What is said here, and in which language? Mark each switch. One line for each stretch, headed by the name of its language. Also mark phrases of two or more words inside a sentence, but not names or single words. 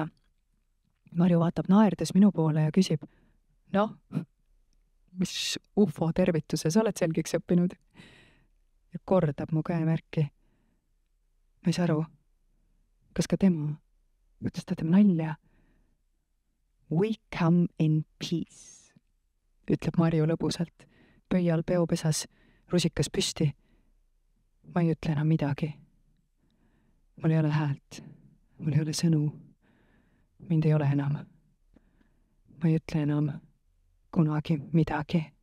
Estonian: Marju vaatab naerdes minu poole ja küsib, noh, mis UFO tervituse sa oled selgeks õppinud? Ja kordab mu käemärki. Ma ei saa aru. Kas ka tema? Kuidas ta teeb nalja?
English: We come in peace,
Estonian: ütleb Marju lõbusalt, pöial peopesas, rusikas püsti. Ma ei ütle enam midagi. Mul ei ole häält. Mul ei ole sõnu. Mind ei ole enam. Ma ei ütle enam kunagi midagi.